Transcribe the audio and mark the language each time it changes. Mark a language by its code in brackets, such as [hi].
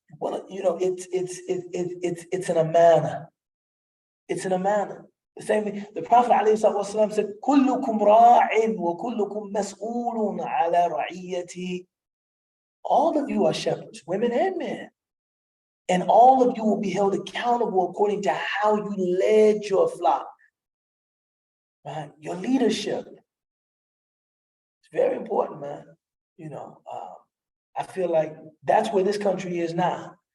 [en] Well, you know, it's in a manner. It's in a manner. The same thing, the Prophet ﷺ said, [ar] كلكم راع وكلكم مسؤول على رعيته. [en] All of you are shepherds, women and men. And all of you will be held accountable according to how you led your flock. Right? Your leadership. It's very important, man. You know, I feel like that's where this country is now.